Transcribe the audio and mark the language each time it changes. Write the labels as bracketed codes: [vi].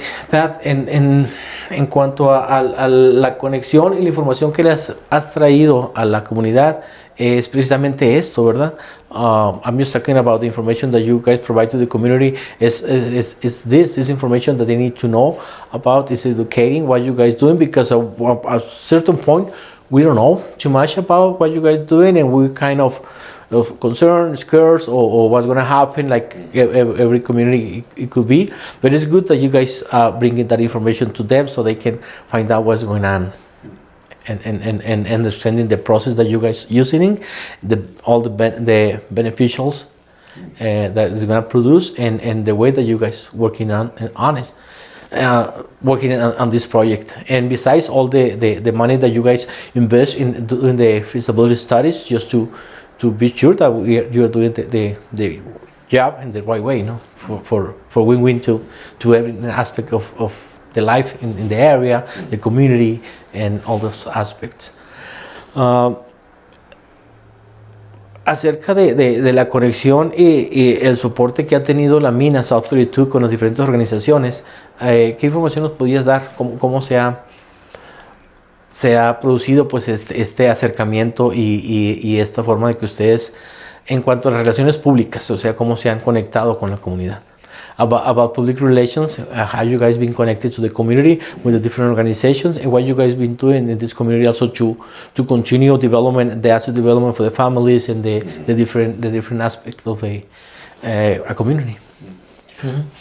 [es] Pat, en cuanto a la conexión y la información que les has traído a la comunidad, es precisamente esto, ¿verdad? [en] I'm just talking about the information that you guys provide to the community. Is this information that they need to know about? Is educating what you guys doing? Because at a certain point, we don't know too much about what you guys doing, and we're kind of concerned, scared, or what's going to happen, like every community it could be. But it's good that you guys bringing that information to them so they can find out what's going on. And understanding the process that you guys using, all the beneficials that is gonna produce, and the way that you guys working on this project. And besides all the money that you guys invest in doing the feasibility studies, just to be sure that you're doing the job in the right way, you know, for win-win to every aspect of the life in the area, the community, and all those aspects. [es] Acerca de la conexión y el soporte que ha tenido la mina South 32 con las diferentes organizaciones, ¿qué información nos podías dar? ¿Cómo se ha producido pues este acercamiento y esta forma de que ustedes, en cuanto a las relaciones públicas, o sea, cómo se han conectado con la comunidad? [en] About public relations, how you guys been connected to the community with the different organizations, and what you guys been doing in this community also to continue development, the asset development for the families and the different aspects of a community. Mm-hmm.